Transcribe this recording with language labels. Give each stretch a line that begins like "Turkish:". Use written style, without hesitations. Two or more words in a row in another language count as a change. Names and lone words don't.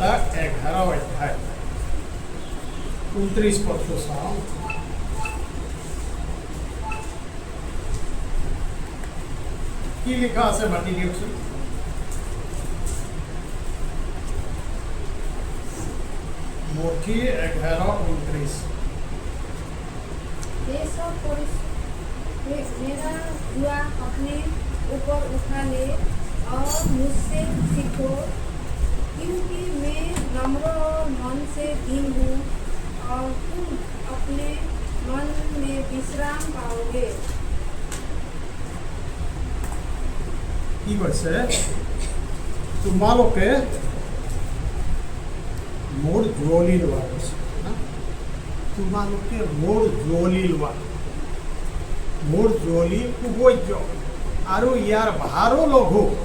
Assamese: 11 অধ্যায় 29 পদটো চাওঁ। কি লিখা আছে মাতি দিয়কচোন।
Hindi: मथी 11:29। मेरा जुआ अपने ऊपर उठा ले और मुझसे सीखो, क्योंकि मैं नम्र और मन से दीन हूँ और तुम अपने मन में विश्राम पाओगे।
Assamese: কি কৈছে? তোমালোকে মোৰ জুৱলি লোৱা কৈছে। তোমালোকে মোৰ জুৱলি লোৱা, মোৰ জুৱলি সুবৈজ্য আৰু ইয়াৰ ভাৰো লঘু।